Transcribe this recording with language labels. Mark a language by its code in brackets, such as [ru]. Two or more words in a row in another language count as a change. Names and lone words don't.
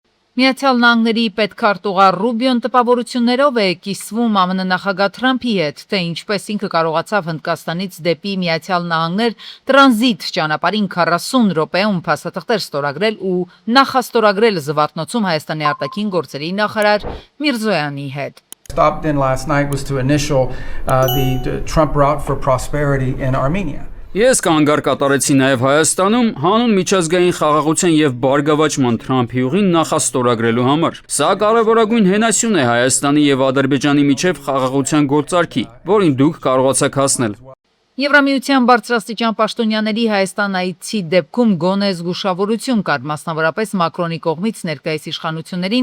[hy] Միացյալ Նահանգների պետքարտուղար Ռուբիոն տպավորություններով է կիսվում ԱՄՆ նախագահ Թրամփի հետ, թե ինչպես ինքը կարողացավ Հնդկաստանից դեպի Միացյալ Նահանգներ տրանզիտ ճանապարհին 40 րոպեում փաստաթղթեր ստորագրել ու նախաստորագրել Զվարթնոցում Հայաստանի արտաքին գործերի նախարար Միրզոյանի հետ։ [en] Stopped in last night was to initial the Trump route for prosperity in Armenia. [hy] Ես կանգար կատարեցի նաև Հայաստանում հանուն միջազգային խաղաղության եւ բարգավաճման Թրամփի ուղին նախաստորագրելու համար։ Սա կարևորագույն հենասյուն է Հայաստանի եւ Ադրբեջանի միջև խաղաղության գործարքի, որին դուք կարողացաք հասնել։ Եվրամիության բարձրաստիճան պաշտոնյաների Հայաստան այցի դեպքում գոնե զգուշավորություն կար, մասնավորապես Մակրոնի կողմից ներկայիս իշխանություններին